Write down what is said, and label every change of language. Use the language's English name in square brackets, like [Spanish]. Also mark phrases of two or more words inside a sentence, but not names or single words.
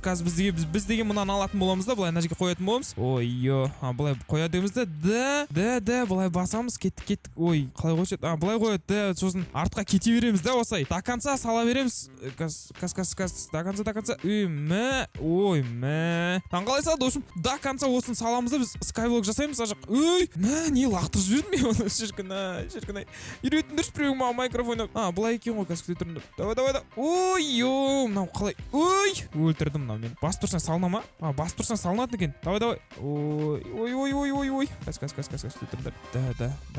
[Kazakh] Қазір біз деген мынаны алатын боламыз да, былай мына жерге қоятын боламыз. Былай қоядымыз да. Да, былай басамыз, кеттік. Ой, қалай қойшы? Былай қояды, да, сосын артқа кете береміз да, осылай. [Russian] До конца [Kazakh] сала береміз. [Russian] Кас. До конца. [Kazakh] Қалай салады, [Russian] в общем, [Kazakh] до конца осын саламыз да, біз Skyblock жасаймыз. Не лақтырып жібердің мен оны, шіркін. Үйретіңдерші біреуің маған Майнкрафт ойнап. Былай екен ғой, қазір күте тұрыңдар. Давай. Мынау қалай? Өлтірдім мынау мен. Басып тұрсаң салына ма? Басып тұрсаң салынатын екен. Давай. Кас. Күте тұрыңдар.